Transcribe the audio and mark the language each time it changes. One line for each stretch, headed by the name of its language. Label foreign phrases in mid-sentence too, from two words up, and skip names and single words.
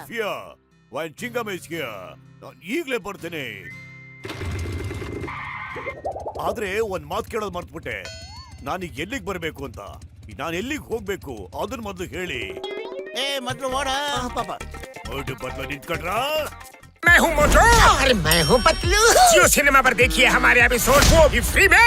English: Fear? Why chingum is here.
Kannada: ನಾನು ಈಗ್ಲೇ ಬರ್ತೀನಿ. ಆದ್ರೆ ಒಂದ್ ಮಾತು ಕೇಳೋದು ಮರ್ತ್ಬಿಟ್ಟೆ. ನಾನೀಗ ಎಲ್ಲಿಗೆ ಬರ್ಬೇಕು ಅಂತ, ನಾನು ಎಲ್ಲಿಗೆ ಹೋಗ್ಬೇಕು ಅದನ್ನ ಮೊದಲು ಹೇಳಿ. ಮೊದ್ಲು ಓಡ. ಪಾಪ ಓಟು ಬದಲು ನಿಂತ್ಕೊಂಡ್ರಾ?
Hindi: मैं हूँ मोटू। अरे मैं हूँ पतलू। जियो सिनेमा पर देखिए हमारे एपिसोड को भी फ्री में।